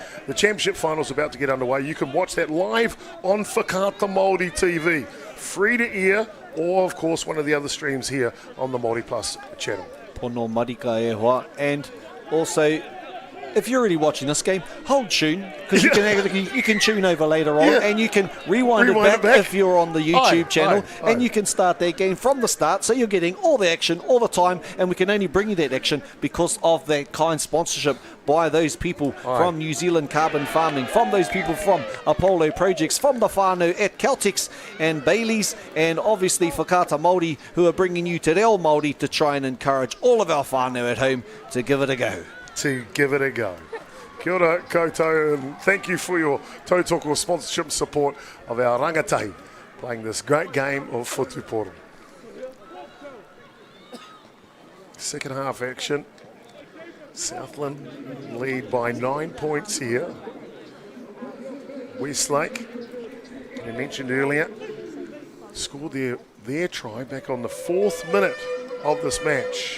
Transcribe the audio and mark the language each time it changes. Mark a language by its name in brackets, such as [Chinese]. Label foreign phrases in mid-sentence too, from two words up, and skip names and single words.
[English] The championship final's about to get underway. You can watch that live on Whakaata Māori TV, free to air, or of course one of the other streams here on the MāORI Plus channel. [Māori] Pono marika e hoa. [English] And also, if you're really watching this game, hold tune, because you can tune over later on, and you can rewind it back if you're on the YouTube channel, and you can start that game from the start, so you're getting all the action all the time, and we can only bring you that action because of that kind sponsorship by those people from New Zealand Carbon Farming, from those people from Apollo Projects, from the whānau at Celtics and Bailey's, and obviously Whakaata Māori, who are bringing you Te Reo Māori to try and encourage all of our whānau at home to give it a go. [Māori] Kia ora koutou, [English] and thank you for your tautoko sponsorship support of our rangatahi playing this great game of whutupōro. Second half action. Southland lead by 9 points here. Westlake, I mentioned earlier, scored their try back on the 4th minute of this match.